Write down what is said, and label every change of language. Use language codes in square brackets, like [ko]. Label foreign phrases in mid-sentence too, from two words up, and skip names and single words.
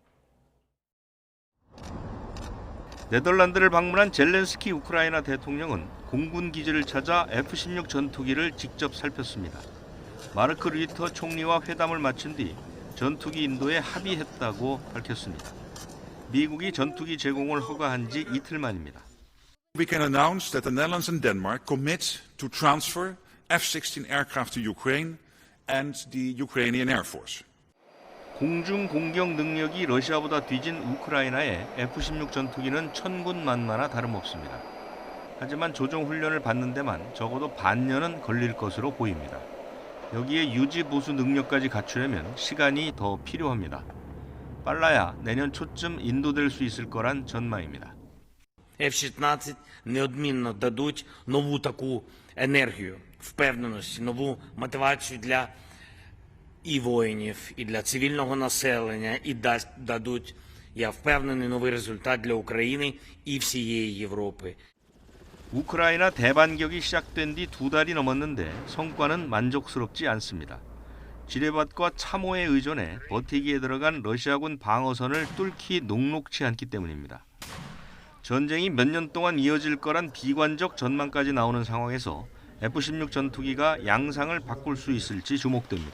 [ko] 네덜란드를 방문한 젤렌스키 우크라이나 대통령은 공군 기지를 찾아 F-16 전투기를 직접 살폈습니다. 마르크 류터 총리와 회담을 마친 뒤 전투기 인도에 합의했다고 밝혔습니다. 미국이 전투기 제공을 허가한 지 이틀 만입니다. [en] We can announce that the Netherlands and Denmark commit to transfer F-16 aircraft to Ukraine and the Ukrainian Air Force. [ko] 공중 공격 능력이 러시아보다 뒤진 우크라이나의 F-16 전투기는 천군만마나 다름없습니다. 하지만 조종 훈련을 받는 데만 적어도 반년은 걸릴 것으로 보입니다. 여기에 유지 보수 능력까지 갖추려면 시간이 더 필요합니다. 빨라야 내년 초쯤 인도될 수 있을 거란 전망입니다. [uk] F-16 неодмінно дадуть нову таку енергію, впевненість, нову мотивацію для і воїнів, і для цивільного населення, і дадуть, я впевнений, новий результат для України і всієї Європи. [ko] 우크라이나 대반격이 시작된 뒤 2달이 넘었는데 성과는 만족스럽지 않습니다. 지뢰밭과 참호에 의존해 버티기에 들어간 러시아군 방어선을 뚫기 녹록치 않기 때문입니다. 전쟁이 몇 년 동안 이어질 거란 비관적 전망까지 나오는 상황에서 F-16 전투기가 양상을 바꿀 수 있을지 주목됩니다.